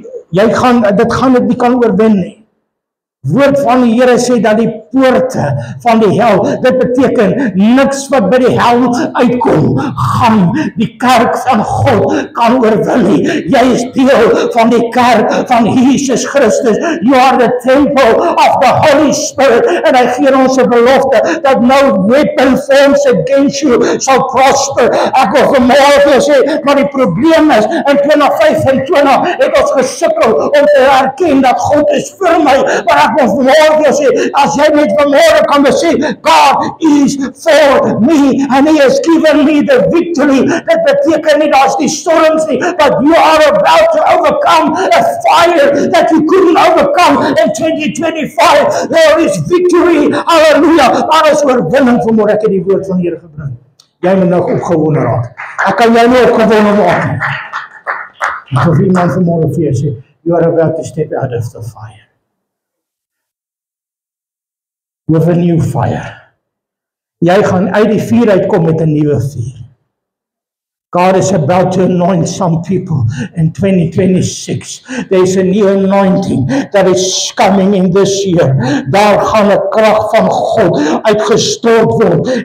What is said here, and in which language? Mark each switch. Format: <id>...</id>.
<af>Dit gaan dit nie kan oorwin nie. Woord van die Here sê dat die poorte van die hel, dit beteken niks wat by die hel uitkom, gaan die kerk van God kan oorwin nie. Jy is deel van die kerk van Jesus Christus.</af> <en>You are the temple of the Holy Spirit.</en> <af>En hy gee ons 'n belofte dat</af> <en>no weapon formed against you shall prosper.</en> <af>Ek wil vanmôre sê, maar die probleem is, in 2025 het ons gesukkel om te erken dat</af> <en>God is vir my, maar ek wil vanmôre sê, as jy net vanmôre kan sê, God is for me and He has given me the victory.</en> <af>Dit beteken nie daar's die storms nie,</af> <en>but you are about to overcome a fire that you couldn't overcome in 2025. There is victory.</en> <af>Hallelujah. Daar is oorwinning vanmôre. Ek het die woord van die Here gebring. Jy moet nou opgewonde raak. Ek kan jou nie opgewonde maak nie. Ek wil iemand vanmôre vir jou sê,</af> <en>you are about to step out of the fire. With a new fire.</en> <af>Jy gaan uit die vuur uitkom met 'n nuwe vuur.</af> <en>God is about to anoint some people in 2026. There's a new anointing that is coming in this year.</en> <af>Daar gaan 'n krag van God uitgestort word.</af>